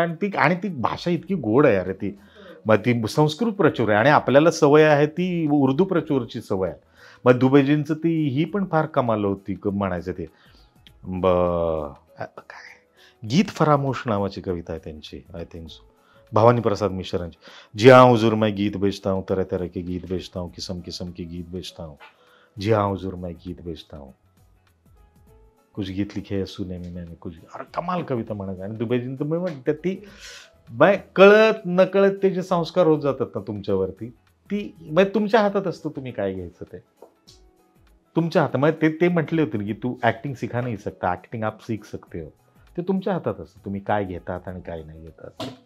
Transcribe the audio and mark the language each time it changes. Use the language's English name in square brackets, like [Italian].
[Marathi] आणि ती भाषा इतकी गोड आहे अरे ती. मग ती संस्कृत प्रचूर आहे आणि आपल्याला सवय आहे ती उर्दू प्रचूरची सवय आहे. मग दुबेजींचं ती ही पण फार कमाल होती म्हणायचं ते. काय गीत फरामोश नावाची कविता आहे त्यांची, आय थिंक सो, भवानी प्रसाद मिश्रांची. [Hindi] जी हाँ हुजूर मैं गीत बेचता हूँ, तरह तरह के गीत बेचता हूँ, किस्म किस्म के गीत बेचता हूँ. जी हाँ हुजूर मैं गीत बेचता हूँ, कुछ गीत लिखे सुने में मैंने कुछ. [Marathi] अरे कमाल कविता म्हणायचं. आणि दुबेजींचं मी म्हणते ती बाय कळत नकळत ते जे संस्कार होत जातात ना तुमच्यावरती, ती बाय तुमच्या हातात असतं तुम्ही काय घ्यायचं ते तुमच्या हातात. मग ते म्हटले होते की [Hindi] तू ऍक्टिंग सिखा नाही सकता, ऍक्टिंग आप सीख सकते हो. [Marathi] ते तुमच्या हातात असतं तुम्ही काय घेतात आणि काय नाही घेतात.